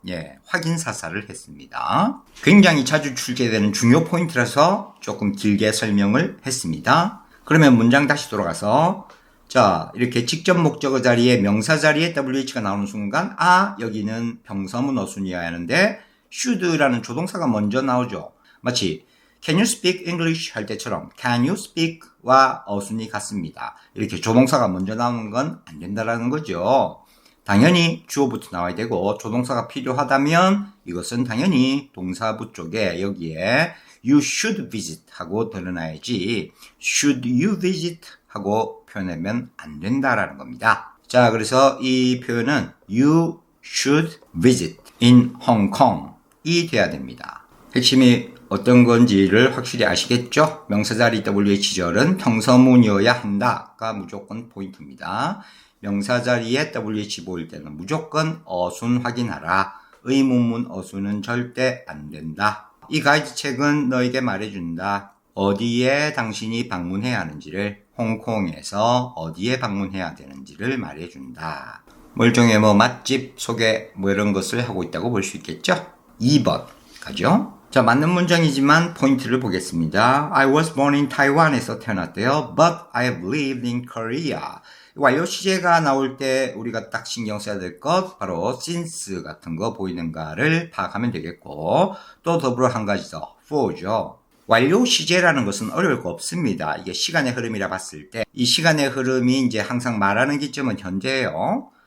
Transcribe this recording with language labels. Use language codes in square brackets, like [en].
[ko] 예, 확인 사살을 했습니다. 굉장히 자주 출제되는 중요 포인트라서 조금 길게 설명을 했습니다. 그러면 문장 다시 돌아가서 자, 이렇게 직접 목적어 자리에 명사 자리에 WH가 나오는 순간 여기는 평서문 어순이어야 하는데 should라는 조동사가 먼저 나오죠. 마치 [en] Can you speak English [ko] 할 때처럼 [en] Can you speak [ko] 와 어순이 같습니다. 이렇게 조동사가 먼저 나오는 건 안 된다라는 거죠. 당연히 주어부터 나와야 되고 조동사가 필요하다면 이것은 당연히 동사부 쪽에 여기에 [en] You should visit [ko] 하고 드러나야지 [en] Should you visit [ko] 하고 표현하면 안 된다라는 겁니다. 자, 그래서 이 표현은 [en] You should visit in Hong Kong [ko] 이 돼야 됩니다. 핵심이 어떤 건지를 확실히 아시겠죠? 명사자리 WH절은 평서문이어야 한다가 무조건 포인트입니다. 명사자리에 WH 보일 때는 무조건 어순 확인하라. 의문문 어순은 절대 안 된다. 이 가이드 책은 너에게 말해준다. 어디에 당신이 방문해야 하는지를 홍콩에서 어디에 방문해야 되는지를 말해준다. 멀쩡해 맛집 소개 이런 것을 하고 있다고 볼 수 있겠죠? 2번 가죠? 자, 맞는 문장이지만 포인트를 보겠습니다. [en] I was born in Taiwan에서 [ko] 태어났대요. [en] But I have lived in Korea. [ko] 완료 시제가 나올 때 우리가 딱 신경 써야 될 것 바로 since 같은 거 보이는가를 파악하면 되겠고 또 더불어 한 가지 더 for죠. 완료 시제라는 것은 어려울 거 없습니다. 이게 시간의 흐름이라 봤을 때 이 시간의 흐름이 이제 항상 말하는 기점은 현재예요.